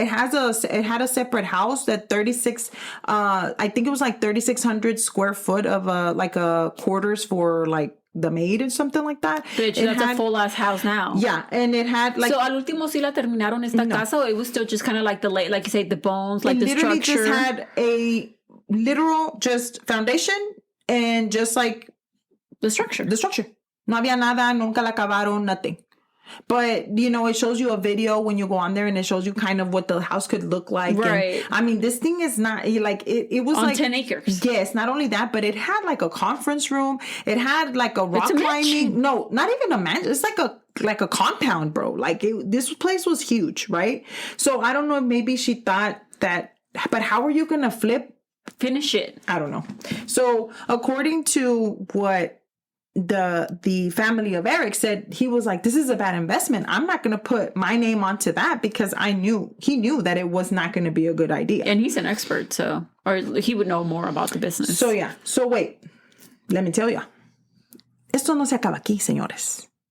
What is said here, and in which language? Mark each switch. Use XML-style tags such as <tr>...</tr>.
<en>It had a separate house that 36, I think it was like 3,600 square foot of a quarters for like the maid or something like that. Bitch, that's a full ass house now. Yeah, and it had like... So al último sí la terminaron esta casa, or it was still just kind of like like you say, the bones, like the structure. It literally just had a literal just foundation and just like the structure.</en> <es>No había nada, nunca la acabaron, nothing.</es> <en>But, it shows you a video when you go on there and it shows you kind of what the house could look like. Right. And, this thing is not like, it was on like 10 acres. Yes. Not only that, but it had like a conference room. It had like a rock climbing. No, not even a mansion. It's like a compound, bro. Like this place was huge. Right. So I don't know if maybe she thought that, but how are you going to finish it? I don't know. So according to what the family of Eric said, he was like, this is a bad investment. I'm not going to put my name onto that because he knew that it was not going to be a good idea. And he's an expert, or he would know more about the business. So yeah. So wait, let me tell you.</en> <es>Esto no se acaba aquí, señores.</es>